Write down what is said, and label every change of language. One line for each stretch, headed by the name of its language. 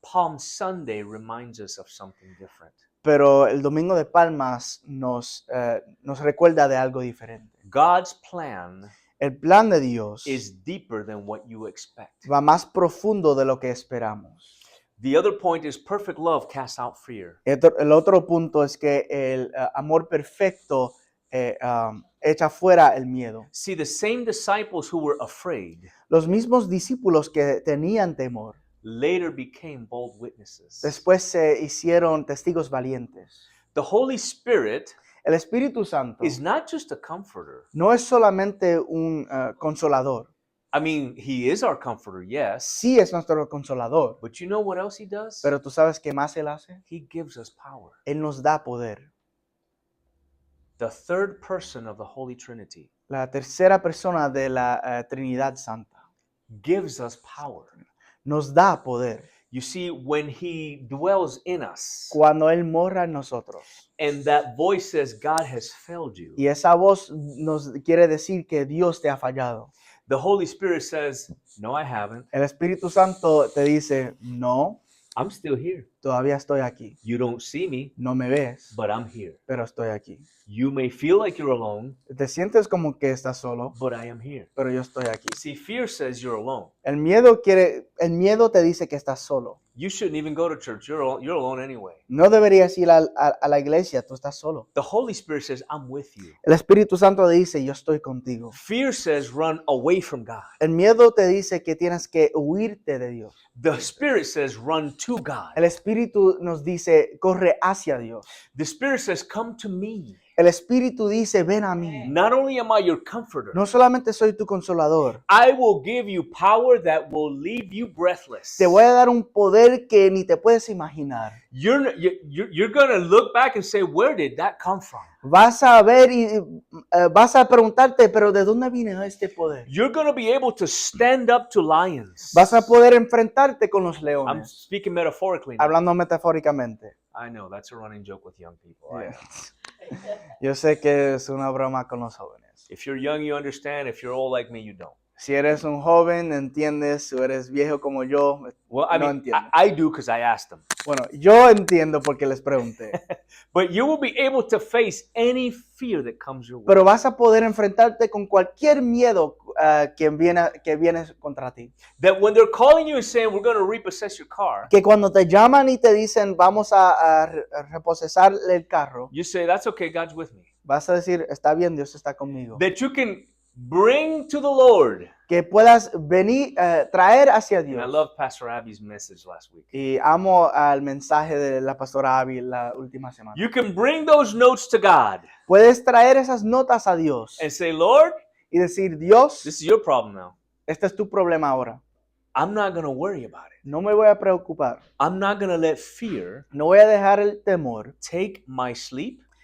English: Palm Sunday reminds us of something different.
Spanish: Pero el Domingo de Palmas nos recuerda de algo diferente.
English: God's plan
Spanish: El plan de Dios
English: is deeper than what you expect.
Spanish: va más profundo de lo que esperamos.
English: The other point is perfect love casts out fear.
Spanish: El otro punto es que el amor perfecto echa fuera el miedo.
English: See, the same disciples who were afraid
Spanish: Los mismos discípulos que tenían temor,
English: later became bold witnesses.
Spanish: después se hicieron testigos valientes.
English: The Holy Spirit
Spanish: El Espíritu Santo
English: is not just a comforter.
Spanish: no es solamente un consolador.
English: I mean, He is our comforter, yes.
Spanish: Sí es nuestro consolador,
English: But you know what else He does?
Spanish: pero tú sabes qué más Él hace.
English: He gives us power.
Spanish: Él nos da poder.
English: The third person of the Holy Trinity
Spanish: La tercera persona de la Trinidad Santa
English: gives us power.
Spanish: nos da poder
English: You see, when He dwells in us,
Spanish: cuando Él mora en nosotros.
English: and that voice says, God has failed you,
Spanish: Y esa voz nos quiere decir que Dios te ha fallado.
English: the Holy Spirit says, no, I haven't.
Spanish: El Espíritu Santo te dice, no,
English: I'm still here.
Spanish: todavía estoy aquí.
English: You don't see me,
Spanish: No me ves,
English: but I'm here.
Spanish: pero estoy aquí.
English: You may feel like you're alone,
Spanish: Te sientes como que estás solo,
English: but I am here.
Spanish: pero yo estoy aquí.
English: See, fear says you're alone.
Spanish: El miedo te dice que estás solo.
English: You shouldn't even go to church. You're alone anyway.
Spanish: No deberías ir a la iglesia, tú estás solo.
English: The Holy Spirit says, I'm with you.
Spanish: El Espíritu Santo dice, yo estoy contigo.
English: Fear says, run away from God.
Spanish: El miedo te dice que tienes que huirte de Dios.
English: The Spirit says, run to God.
Spanish: El Espíritu nos dice, corre hacia Dios.
English: The Spirit says, come to me.
Spanish: El Espíritu dice, ven a mí.
English: Not only am I your comforter,
Spanish: No solamente soy tu consolador,
English: I will give you power that will leave you breathless.
Spanish: te voy a dar un poder que ni te puedes imaginar.
English: You're going to look back and say, where did that come from?
Spanish: Vas a ver y vas a preguntarte, pero ¿de dónde vino este poder?
English: You're going to be able to stand up to lions.
Spanish: Vas a poder enfrentarte con los
English: I'm
Spanish: leones,
English: speaking metaphorically now.
Spanish: hablando metafóricamente.
English: I know, that's a running joke with young people. I know.
Spanish: Yo sé que es una broma con los jóvenes.
English: If you're young, you understand. If you're old like me, you don't.
Spanish: Si eres un joven, entiendes. Si eres viejo como yo,
English: Well, I
Spanish: no
English: mean,
Spanish: entiendo.
English: I do because I asked them.
Spanish: Bueno, yo entiendo porque les pregunté.
English: But you will be able to face any fear that comes your way.
Spanish: Pero vas a poder enfrentarte con cualquier miedo que viene contra ti.
English: That when they're calling you and saying, we're going to repossess your car,
Spanish: Que cuando te llaman y te dicen, vamos a reposesar el carro,
English: you say, that's okay, God's with me.
Spanish: vas a decir, está bien, Dios está conmigo.
English: That you can bring to the Lord.
Spanish: Que puedas venir, traer hacia
English: And I
Spanish: Dios.
English: love Pastor Abby's message last week.
Spanish: Y amo al mensaje de la pastora Abby la última semana.
English: You can bring those notes to God
Spanish: Puedes traer esas notas a Dios
English: and say, Lord,
Spanish: y decir, Dios,
English: this is your problem now.
Spanish: este es tu problema ahora.
English: I'm not going to worry about it.
Spanish: No me voy a preocupar.
English: I'm not going to let fear
Spanish: No voy a dejar el temor,
English: take my sleep,